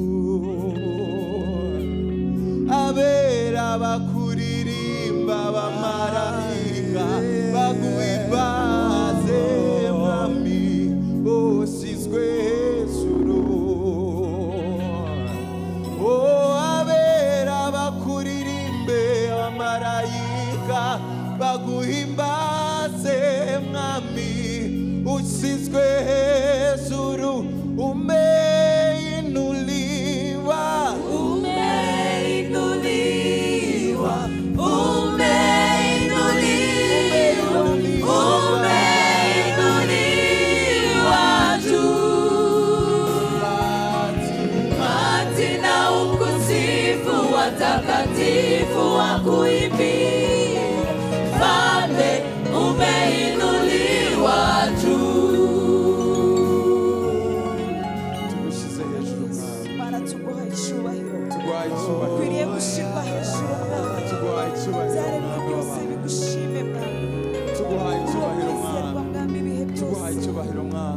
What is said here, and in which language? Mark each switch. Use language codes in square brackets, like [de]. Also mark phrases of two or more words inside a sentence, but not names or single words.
[rw] Abera bakuririmba, bamarayika baguhimbaze, mwami ushyizwe hejuru. Abera bakuririmbe, bamarayika baguhimbaze, mwami ushyizwe hejuru. [sw] Umeinuliwa, umeinuliwa, umeinuliwa, umeinuliwa juu. Mati na ukusifu watakatifu wakuimbie, mfalme umeinuliwa juu. [rw] tugushyize hejuru mwami, Mana tuguha icyubahiro, tuguhaye icyubahiro, ukwiriye gushyirwa hejuru mwami. tuguhaye icyubahiro, Byaremwe byose bigushime mwami, tuguhaye icyubahiro wizerwa mwami, mwami ibihe tuguhaye byose. icyubahiro mwami.